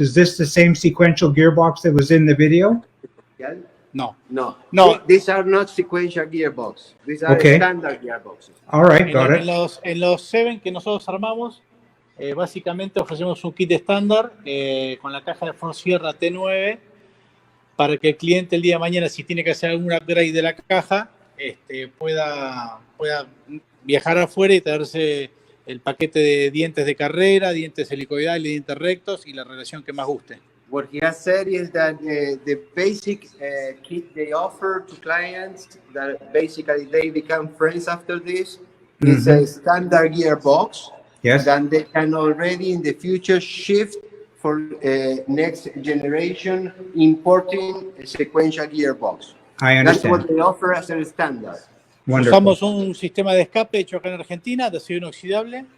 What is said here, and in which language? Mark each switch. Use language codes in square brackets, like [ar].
[en] Is this the same sequential gearbox that was in the video? No. These are not sequential gearbox. These are standard gearboxes. All right, got it. [es] En los 7 que nosotros armamos, básicamente ofrecemos un kit estándar con la caja de Ford Sierra T9 para que el cliente el día de mañana, si tiene que hacer algún upgrade de la caja, pueda viajar afuera y traerse el paquete de dientes de carrera, dientes helicoidales, dientes rectos y la relación que más guste. [en] What he has said is that the basic kit they offer to clients, that basically they become friends after this, is a standard gearbox. Yes. Then they can already in the future shift for next generation importing a sequential gearbox. I understand. That's what they offer as a standard. Wonderful. [es] Usamos un sistema de escape hecho acá en Argentina, de acero inoxidable.